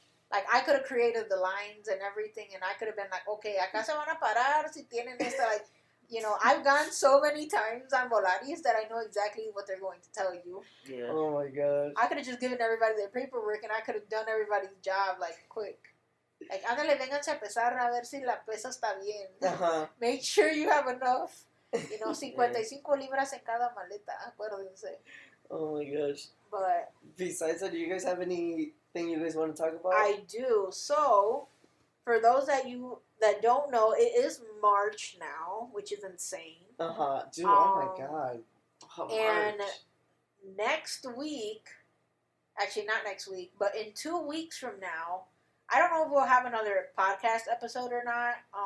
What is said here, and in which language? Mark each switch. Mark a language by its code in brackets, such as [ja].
[en] Like, I could have created the lines and everything, and I could have been like, okay, [es] acá se van a parar si tienen esta, [en] like, you know, I've gone so many times on Volaris that I know exactly what they're going to tell you. Yeah. Oh my gosh. I could have just given everybody their paperwork, and I could have done everybody's job, like, quick. Like, [es] ándale, vénganse a pesar a ver si la pesa está bien. [en] Uh-huh. Make sure you have enough. You know, [es] 55 libras en cada maleta, acuérdense. [en] Oh my gosh. But Besides that, do you guys have anything you guys want to talk about? I do. So, for those that don't know, it is March now, which is insane. Uh-huh. Dude, oh my Um, god. Oh, And March. next week, actually not next week, but in 2 weeks from now, I don't know if we'll have another podcast episode or not.